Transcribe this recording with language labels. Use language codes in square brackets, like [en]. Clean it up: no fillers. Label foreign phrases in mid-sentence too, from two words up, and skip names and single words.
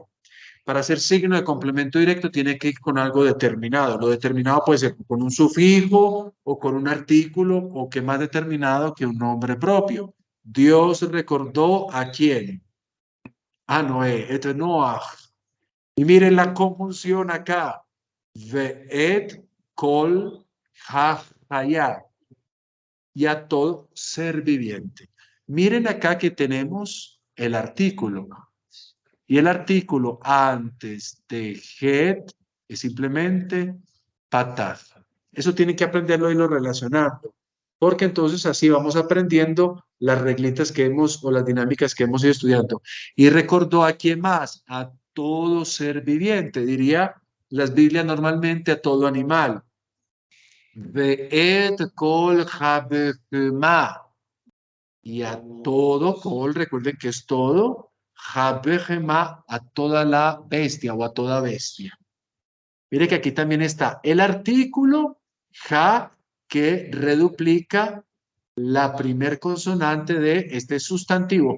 [es] Para ser signo de complemento directo tiene que ir con algo determinado. Lo determinado puede ser con un sufijo o con un artículo o que más determinado que un nombre propio. Dios recordó ¿a quién? A Noé. Esto es Noah. Y miren la conjunción acá. [he] ואת כל החיה. [es] Y a todo ser viviente. Miren acá que tenemos el artículo. Y el artículo antes de het es simplemente pataz. Eso tienen que aprenderlo y lo relacionando. Porque entonces así vamos aprendiendo las reglitas que hemos o las dinámicas que hemos ido estudiando. Y recordó a quién más, a todo ser viviente, diría las Biblias normalmente a todo animal. [he] ואת כל הבהמה. [es] Y a todo, kol, recuerden que es todo, Habehema, a toda la bestia o a toda bestia. Mire que aquí también está el artículo ja que reduplica la primer consonante de este sustantivo.